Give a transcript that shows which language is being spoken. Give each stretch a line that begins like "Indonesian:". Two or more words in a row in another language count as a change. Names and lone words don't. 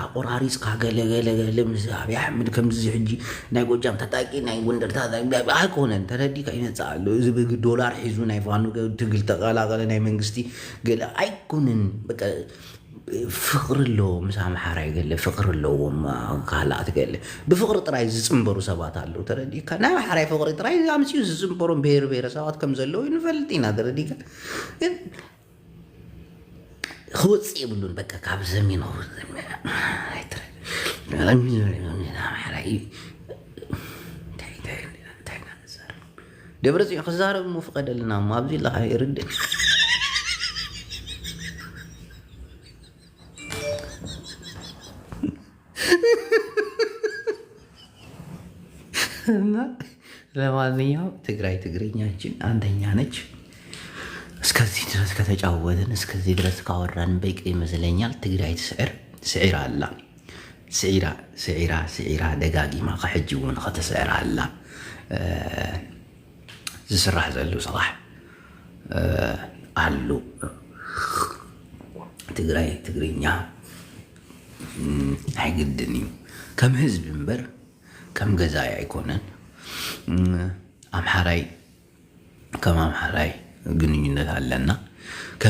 Tigrinya: ቆራሪፅካ ገለገለገለ ምስ ኣብዪ ኣሕመድ ከምዚ ሕጂ ናይ ጎጃም ታጣቂ ናይ ጎንደር ታጣቂ ኣይኮነን ተረዲካ ይመፅእ ኣሎ እዚ ዶላር ሒዙ ናይ ፋኑ ትግል ተቀላቀለ ናይ መንግስቲ ገለ ኣይኮነን በቃ ፍቅሪ ኣለዎ ምስ ኣምሓራ ይገለ ፍቅሪ ኣለዎም ካልኣት ገለ ብፍቅሪ ጥራይ ዝፅንበሩ ሰባት ኣለዉ ተረዲካ ናይ ኣምሓራይ ፍቅሪ ጥራይ ኣምፅኡ ዝፅንበሮም ብሄር ብሄረሰባት ከም ዘለዉ ንፈልጥ ኢና ተረዲካ ግን ክወፅእ የብሉን በቃ ካብ ሰሜን ኣምሓራ ደብረፅዮን ክዛረብ ሞ ፍቀደልና ሞ ኣብዚ ለካ ይርድእ
Amharic: ለማንኛውም ትግራይ ትግርኛችን አንደኛ ነች። እስከዚህ ድረስ ከተጫወትን እስከዚህ ድረስ ካወራን በቂ ይመስለኛል።
Tigrinya: ትግራይ ስዒራ ኣላ ስዒራ ደጋጊማ ከሕጂ እውን ከተስዕራ ኣላ ዝስራሕ ዘሎ ስራሕ አሉ። ትግራይ ትግርኛ ኣይግድን እዩ ከም ህዝቢ እምበር ከም ገዛይ ኣይኮነን። ኣምሓራይ ከም ኣምሓራይ ግንኙነት ኣለና ከም